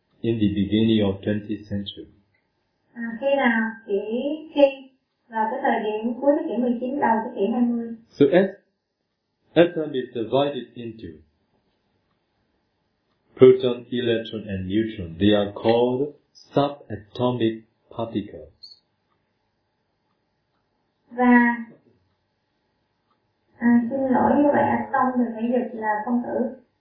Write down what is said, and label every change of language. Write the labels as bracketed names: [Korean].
[English] In the beginning of 20th century? [Vietnamese] Khi nào? Khi vào cái thời điểm cuối thế kỷ 19, đầu thế kỷ 20. [English] So atom is divided into proton, electron and neutron. They are called subatomic particles. [Vietnamese] Và xin lỗi, như vậy atom thì phải dịch là phân tử.